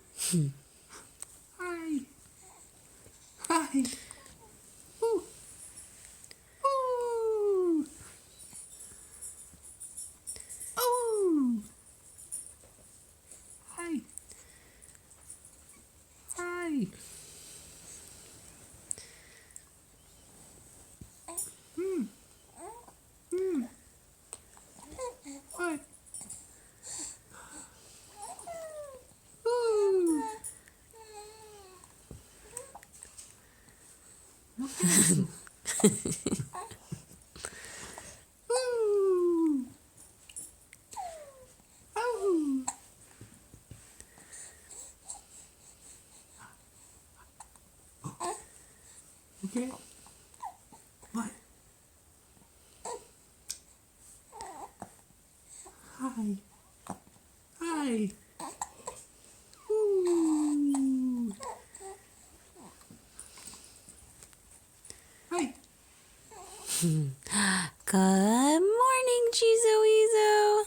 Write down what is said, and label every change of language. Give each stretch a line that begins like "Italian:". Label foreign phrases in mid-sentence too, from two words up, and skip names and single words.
English: Hi. Hi. Ooh. Ooh. Ooh. Hi. Hi. Hmm. Hmm. What? Ooh. Okay. Ooh. Oh. Okay. What? Hi. Hi. Ooh. Hi. Good morning, Jizo Weezo.